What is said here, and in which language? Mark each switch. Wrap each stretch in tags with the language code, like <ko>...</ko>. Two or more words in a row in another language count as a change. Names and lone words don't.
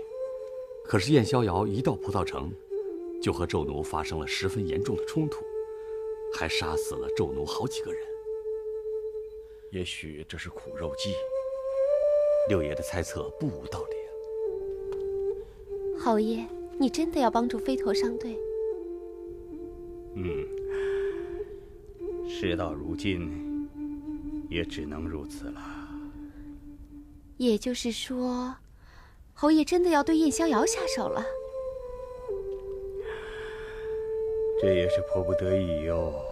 <zh>可是燕逍遙一到葡萄城，就和紂奴發生了十分嚴重的衝突，還殺死了紂奴好幾個人。也許這是苦肉計。六爺的猜測不無道理啊。侯爺，你真的要幫助飛陀商隊？事到如今，也只能如此了。也就是說，侯爺真的要对燕逍遙下手了？這也是迫不得已喲。</zh>